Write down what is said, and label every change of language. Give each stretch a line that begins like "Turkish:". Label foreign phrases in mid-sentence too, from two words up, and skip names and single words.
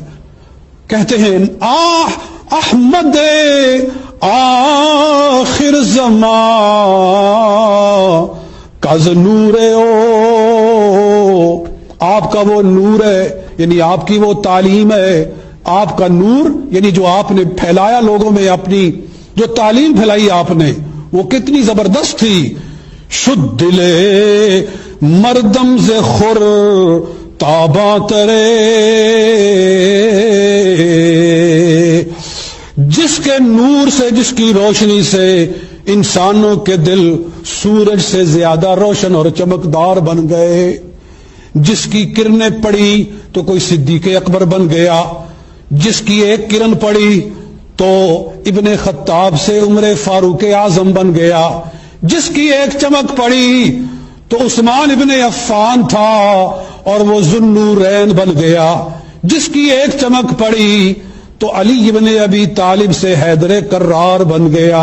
Urdu: کہتے ہیں
Persian: احمد آخر زمان کز نور
Urdu: آپ کا وہ نور ہے، یعنی آپ کی وہ تعلیم ہے، آپ کا نور یعنی جو آپ نے پھیلایا لوگوں میں، اپنی جو تعلیم پھیلائی آپ نے، وہ کتنی زبردست تھی۔
Persian: شد دل مردم ز خور تاباں ترے،
Urdu: جس کے نور سے، جس کی روشنی سے انسانوں کے دل سورج سے زیادہ روشن اور چمکدار بن گئے، جس کی کرنیں پڑی تو کوئی صدیق اکبر بن گیا، جس کی ایک کرن پڑی تو ابن خطاب سے عمر فاروق اعظم بن گیا، جس کی ایک چمک پڑی تو عثمان ابن عفان تھا اور وہ ذو النورین بن گیا، جس کی ایک چمک پڑی تو علی ابن ابی طالب سے حیدر کرار بن گیا.